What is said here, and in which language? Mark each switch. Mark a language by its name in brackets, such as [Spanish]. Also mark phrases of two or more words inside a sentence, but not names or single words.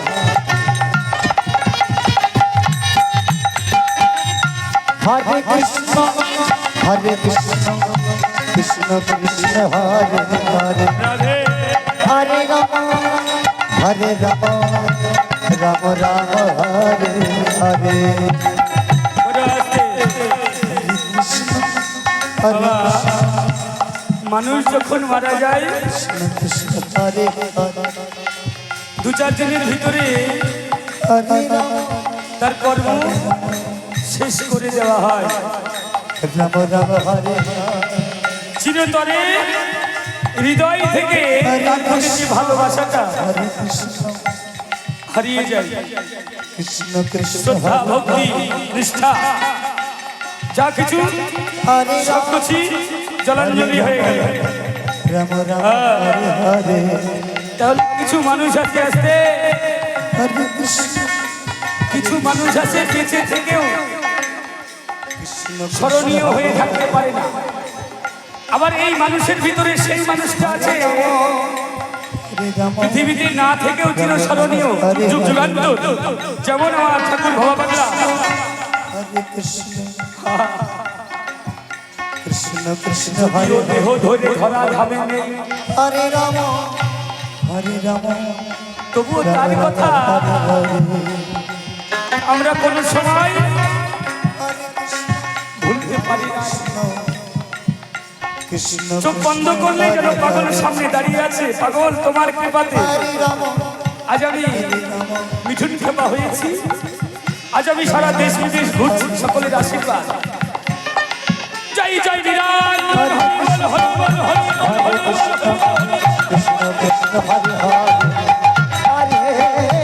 [Sanskrit] हरे कृष्ण कृष्ण कृष्ण हरे हरे हरे राम राम राम हरे हरे हरे [Bangla] মানুষ যখন মারা যায় [Sanskrit] कृष्ण हरे [Bangla] দু চার দিনের ভিতরে [Sanskrit] हरे राम [Bangla] তার কর্ম শেষ করে দেওয়া হয় [Sanskrit] राम हरे [Bangla] চিরতরে হৃদয় থেকে তার প্রতি যে ভালোবাসাটা [Sanskrit] हरे कृष्ण [Bangla] হারিয়ে যায় [Sanskrit] कृष्ण कृष्ण [Bangla] শ্রদ্ধা ভক্তি নিষ্ঠা যা কিছু [Sanskrit] हरे [Bangla] সব কিছু জলাঞ্জলি হয়ে গেল [Sanskrit] राम हरे हरे [Bangla] তাহলে কিছু মানুষ আস্তে আস্তে [Sanskrit] हरे कृष्ण [Bangla] কিছু মানুষ আছে বেঁচে থেকেও [Sanskrit] कृष्ण [Bangla] স্মরণীয় হয়ে থাকতে পারে না আবার এই মানুষের ভিতরে সেই মানুষটা আছে [Sanskrit] हरे राम [Bangla] পৃথিবীতে না থেকেও চিরস্মরণীয় যুগ যুগান্তর যেমন আমার ঠাকুর ভবা বাংলা [Sanskrit] हरे कृष्ण कृष्ण कृष्ण [Bangla] প্রিয় [Sanskrit] हरे [Bangla] দেহ ধরে ধরা ধামে নেই [Sanskrit] हरे राम [Bangla] তবুও তার কথা আমরা কোনো সময় ভুলতে পারি না [Sanskrit] कृष्ण [Bangla] চোখ বন্ধ করলে যেন পাগলের সামনে দাঁড়িয়ে আছে পাগল তোমার কৃপাতে [Sanskrit] हरे राम [Bangla] আজ আমি মিঠুন খেপা হয়েছি আজ আমি সারা দেশ বিদেশ ঘুরছি সকলের আশীর্বাদ জয় জয় বিরাট হরি বল হরি বল হরি বল হরি বল। [Sanskrit] कृष्ण कृष्ण हरे हरे हरे